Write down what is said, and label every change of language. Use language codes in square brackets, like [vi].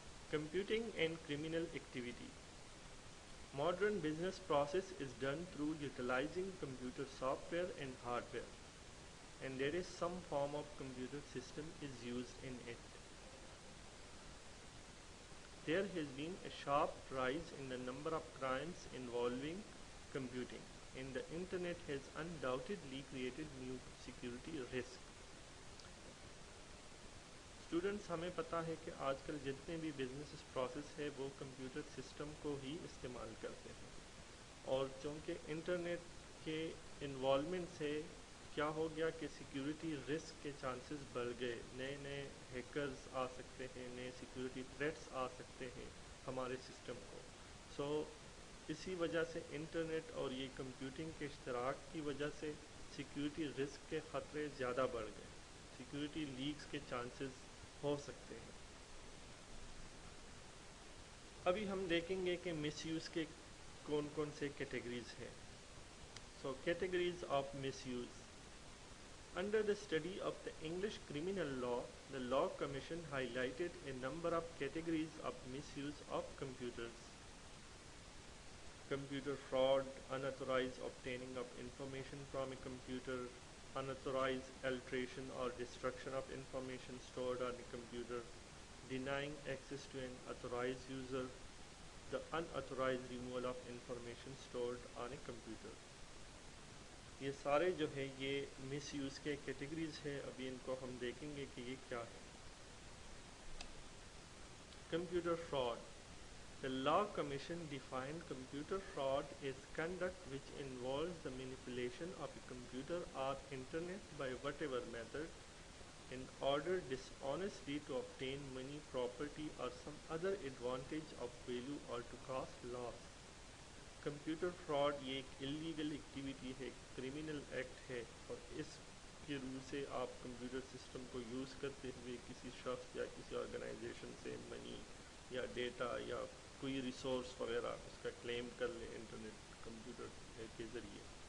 [en] Computing and criminal activity. Modern business process is done through utilizing computer software and hardware, and there is some form of computer system is used in it. There has been a sharp rise in the number of crimes involving computing, and the internet has undoubtedly created new security risks. [ur] Students, ہمیں پتہ ہے کہ آج کل جتنے بھی business process ہے وہ کمپیوٹر سسٹم کو ہی استعمال کرتے ہیں، اور چونکہ انٹرنیٹ کے انوالومنٹ سے کیا ہو گیا کہ سیکیورٹی رسک کے چانسز بڑھ گئے، نئے نئے ہیکرز آ سکتے ہیں، نئے سیکیورٹی تھریٹس آ سکتے ہیں ہمارے سسٹم کو۔ سو اسی وجہ سے انٹرنیٹ اور یہ کمپیوٹنگ کے اشتراک کی وجہ سے سیکیورٹی رسک کے خطرے زیادہ بڑھ گئے، سیکیورٹی لیکس کے چانسز ہو سکتے ہیں۔ ابھی ہم دیکھیں گے کہ مس یوز کے کون کون سے کیٹیگریز ہیں۔ سو categories of miss use. [en] Under the study of the English criminal law, the Law Commission highlighted a number of categories of misuse of computers. Computer fraud, unauthorized obtaining of information from a computer, unauthorized alteration or destruction of information stored on a computer, denying access to an authorized user, the unauthorized removal of information stored on a computer. [ur] یہ سارے جو ہے یہ مس use کے categories ہیں۔ ابھی ان کو ہم دیکھیں گے کہ یہ کیا ہے۔ Computer fraud. [en] The Law Commission defined computer fraud as conduct which involves the manipulation of a computer or internet by whatever method in order dishonestly to obtain money, property or some other advantage of value or to cause loss. [ur] Computer fraud یہ ایک illegal activity ہے، criminal act ہے، اور اس کے روح سے آپ computer system کو یوز کرتے ہوئے کسی شخص یا کسی آرگنائزیشن سے منی یا ڈیٹا یا کوئی ریسورس وغیرہ اس کا کلیم کر لیں انٹرنیٹ کمپیوٹر کے ذریعے،